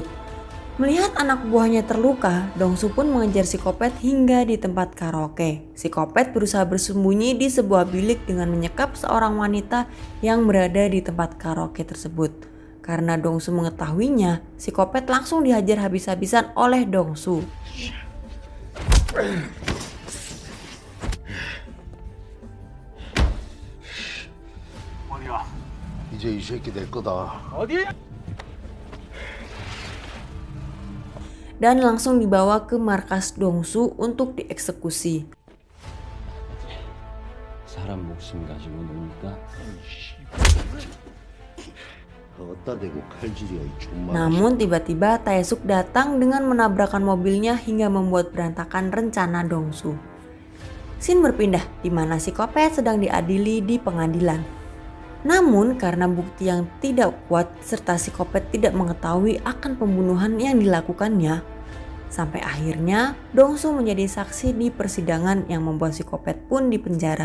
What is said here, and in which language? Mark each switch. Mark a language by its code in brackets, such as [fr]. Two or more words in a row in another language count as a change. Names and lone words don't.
[id] Melihat anak buahnya terluka, Dongsu pun mengejar si Kopet hingga di tempat karaoke. Si Kopet berusaha bersembunyi di sebuah bilik dengan menyekap seorang wanita yang berada di tempat karaoke tersebut. Karena Dongsu mengetahuinya, si Kopet langsung dihajar habis-habisan oleh Dongsu. [ko] 이제 이 새끼 내 거다. 어디? [id] Dan langsung dibawa ke markas Dongsu untuk dieksekusi. [ko] 사람 목숨 가지고 노니까 어디다 대고 칼질이야 이 존말. [id] Namun tiba-tiba Tae-suk datang dengan menabrakkan mobilnya hingga membuat berantakan rencana Dongsu. Scene berpindah di mana si Kopet sedang diadili di pengadilan. Namun karena bukti yang tidak kuat serta si Kopet tidak mengetahui akan pembunuhan yang dilakukannya, Sampai akhirnya Dongsu menjadi saksi di persidangan yang membuat psikopat pun dipenjara.